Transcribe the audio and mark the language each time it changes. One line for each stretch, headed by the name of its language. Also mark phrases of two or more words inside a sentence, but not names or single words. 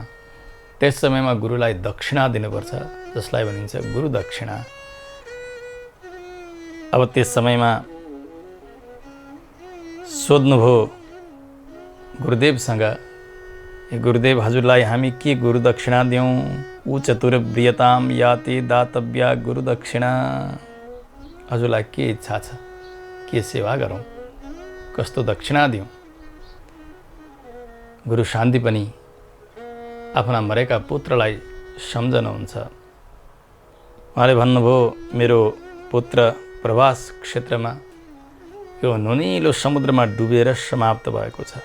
Nepali: त्यस समयमा गुरुलाई दक्षिणा दिनुपर्छ, जसलाई भनिन्छ गुरु दक्षिणा। अब त्यस समयमा सोध्नुभयो गुरुदेवसँग, गुरुदेव हजुरलाई हामी के गुरु दक्षिणा दिउँ?
Sanskrit: ऊ चतुर्व्रियताम याति दातव्या गुरु दक्षिणा।
Nepali: हजुरलाई के इच्छा छ, के सेवा गरौँ, कस्तो दक्षिणा दिउँ? गुरु सान्दीपनी आफ्ना मरेका पुत्रलाई सम्झनुहुन्छ। उहाँले भन्नुभयो, मेरो पुत्र प्रवास क्षेत्रमा यो नुनिलो समुद्रमा डुबेर समाप्त भएको छ।